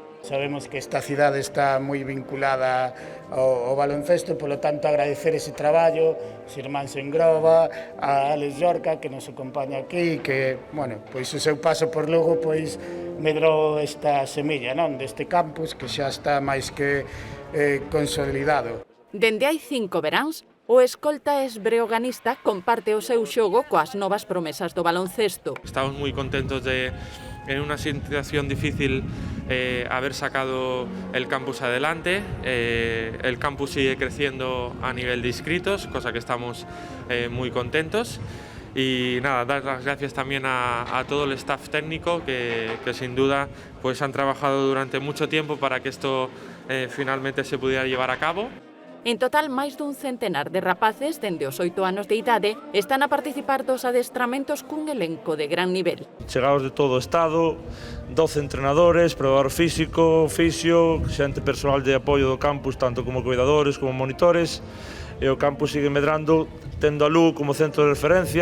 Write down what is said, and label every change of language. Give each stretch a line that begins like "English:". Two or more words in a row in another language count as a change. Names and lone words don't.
Galician: Sabemos que esta cidade está moi vinculada ao baloncesto, polo tanto agradecer ese traballo, os irmáns en Groba, a Ales Llorca que nos acompaña aquí, que, bueno, pois o seu paso por Lugo pois medrou esta semilla, non, deste campus que xa está máis que consolidado. Dende hai 5 veráns, o escolta esbreoganista comparte o seu xogo coas novas promesas do baloncesto.
Spanish: Estamos muy contentos de, en una situación difícil, haber sacado el campus adelante. El campus sigue creciendo a nivel de inscritos, cosa que estamos muy contentos. Y nada, dar las gracias también a todo el staff técnico que sin duda pues han trabajado durante mucho tiempo para que esto finalmente se pudiera llevar a cabo.
Galician: En total, máis dun centenar de rapaces dende os 8 anos de idade están a participar dos adestramentos cun elenco de gran nivel. Chegados de todo o estado, 12 entrenadores, probador físico, fisio, xente persoal de apoio do campus, tanto como cuidadores como monitores, e o campus sigue medrando, tendo a Lugo como centro de referencia.